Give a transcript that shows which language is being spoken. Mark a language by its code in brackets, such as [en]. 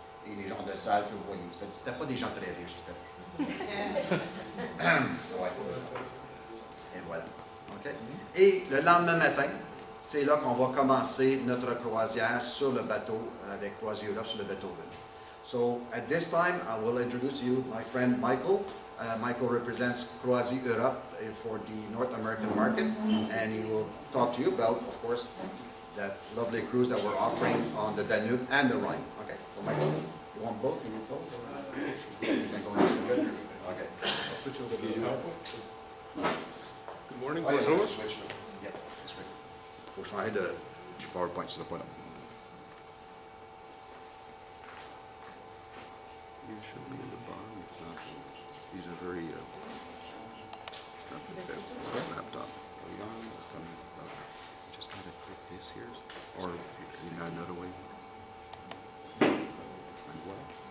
[fr] Et les gens de salle que vous voyez. C'était pas des gens très riches, c'était. Ouais, c'est ça. Et voilà. Okay? Et le lendemain matin, c'est là qu'on va commencer notre croisière sur le bateau avec Croisière Europe sur le Beethoven. [en] So at this time, I will introduce to you my friend Michael. Michael represents Croisière Europe for the North American market, and he will talk to you about, of course, that lovely cruise that we're offering on the Danube and the Rhine. Okay, so Michael, you want both? You need both? You can go this way. Okay. I'll switch over to the PowerPoint. Good morning, Oh, yeah, [fr] bonjour. [en] switch. Yeah, that's right. [fr] Il faut changer de PowerPoint sur le point là. [en] It should be in the bottom. It's not. These are very. It's not the best laptop. It's coming up. Just gotta click this here, or another way. And what?